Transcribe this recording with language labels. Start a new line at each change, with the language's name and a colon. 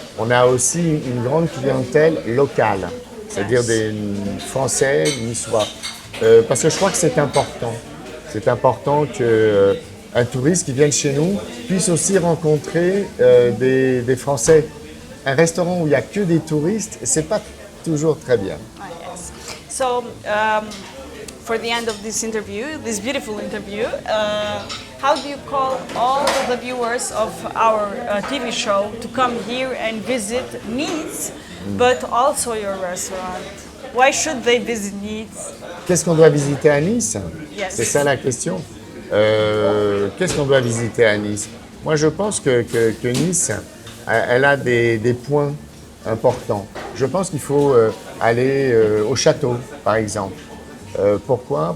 French: On a aussi une grande clientèle locale, c'est-à-dire des Français, niçois. Parce que je crois que c'est important. C'est important qu'un touriste qui vienne chez nous puisse aussi rencontrer des Français. Un restaurant où il n'y a que des touristes, c'est pas toujours très bien.
English: Yes. So, for the end of this interview, this beautiful interview, how do you call all of the viewers of our TV show to come here and visit Nice, but also your restaurant? Why should they visit Nice?
French: Qu'est-ce qu'on doit visiter à Nice?
English: Yes.
French: C'est ça la question. Qu'est-ce qu'on doit visiter à Nice? Moi, je pense que Nice, elle a des points importants. Je pense qu'il faut aller au château, par exemple. Pourquoi?